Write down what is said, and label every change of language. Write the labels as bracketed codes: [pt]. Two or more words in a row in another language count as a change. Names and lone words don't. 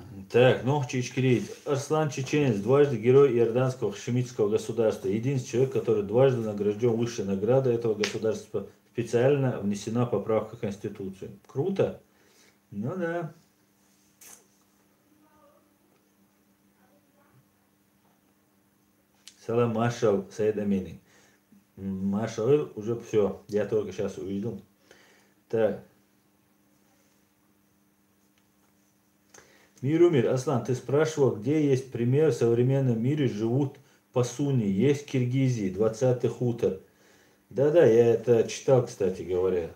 [ru] Так, ну, Чичкирит. Арслан Чеченец, дважды герой Иорданского хашемитского государства. Единственный человек, который дважды награжден высшей наградой этого государства. Специально внесена поправка в Конституцию. Круто? Ну да. Салам маршал Саид Амини. Маршал уже все. Я только сейчас увидел. Так. Мирумир, Аслан, ты спрашивал, где есть пример в современном мире живут пасуни. Есть в Киргизии, 20-й хутор. Да-да, я это читал, кстати говоря.